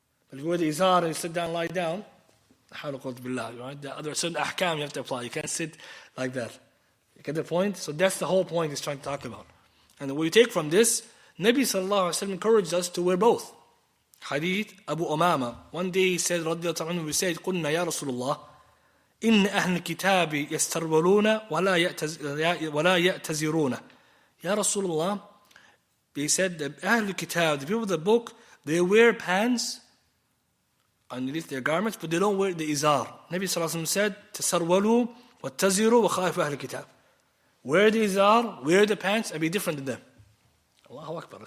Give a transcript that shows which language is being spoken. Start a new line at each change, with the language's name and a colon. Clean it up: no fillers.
English: But if you wear the izar and you sit down and lie down, right? The other certain ahkam you have to apply. You can't sit like that. You get the point? So that's the whole point he's trying to talk about. And what we take from this, Nabi sallallahu alaihi wasallam encouraged us to wear both. Hadith Abu Umama. One day he said,
Arabic: radiyallahu anhu,
English: we said,
Arabic: قُلْنَا يَا رَسُولُ اللَّهِ إِنَّ أَهْلِ الْكِتَابِ يَسْتَرْوَلُونَ وَلَا يَأْتَزِرُونَ.
English: Ya Rasulullah, they said, the Ahlul Kitab, the people of the book, they wear pants underneath their garments, but they don't wear the izar.
Arabic: Nabi sallallahu alaihi wasallam
English: said,
Arabic: تَسَرْوَلُوا وَاتَّزِرُوا وَخَافُوا أَهْلِ الْكِتَابِ.
English: Wear the izar, wear the pants, and be different than them. Allahu Akbar.